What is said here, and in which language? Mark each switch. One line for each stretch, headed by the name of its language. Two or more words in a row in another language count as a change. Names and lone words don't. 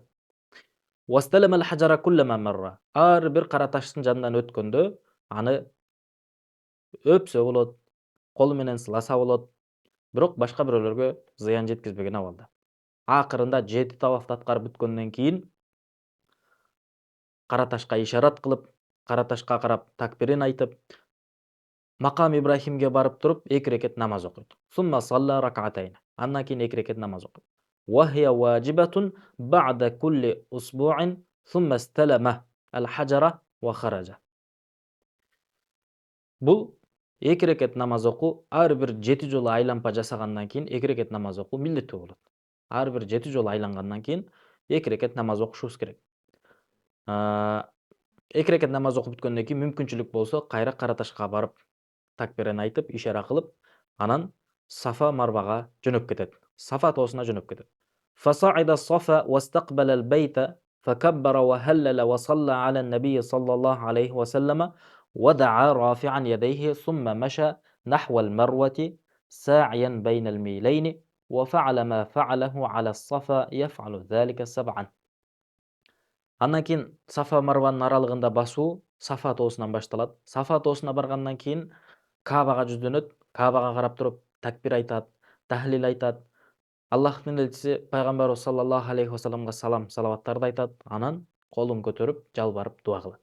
Arabic: واستلم الحجر كلما مر.
Kyrgyz: Ар бир кара таштын жанынан өткөндө аны өпсө болот, колу менен сыласа болот, бирок башка бирөөлөргө зыян жеткизбеген абалда. Акырында 7 тавафты аткарып бүткөндөн кийин кара ташка ишарат кылып, кара ташка карап такбирин айтып, Макам Ибрахимге барып туруп 2 рекет намаз окуйт.
Arabic: ثم صلى ركعتين.
Kyrgyz: Андан кийин 2 рекет намаз окуйт.
Arabic: وهي واجبة بعد كل أسبوع ثم استلم الحجر وخرج.
Kyrgyz: Бул 2 рекет намаз окуу ар бир 7 жолу айланпа жасагандан кийин 2 рекет намаз окуу милдеттүү болот. Ар бир 7 жолу айлангандан кийин 2 рекет намаз окушубуз керек. 2 рекет намаз окуп бүткөндөн кийин мүмкүнчүлүк болсо кайра Кара Ташка барып такбирин айтып, ишара кылып, анан Сафа Марвага жөнөп кетет. Сафа тоосуна жөнөп кетет.
Arabic: فصعد الصفا واستقبل البيت فكبر وهلل وصلى على النبي صلى الله عليه وسلم ودعا رافعا يديه ثم مشى نحو المروة ساعيا بين الميلين وفعل ما فعله على الصفا يفعل ذلك 7.
Kyrgyz: Андан кийин Сафа Марванын аралыгында басуу Сафа тоосунан башталат. Сафа тоосуна баргандан кийин Каабага жүздөнөт, Каабага карап туруп такбир айтат, тахлил айтат. Аллахтын элчиси пайгамбарыбыз
Arabic: صلى الله عليه وسلم
Kyrgyz: салам, салаваттарды айтат, анан колун көтөрүп, жалбарып дуа кылат.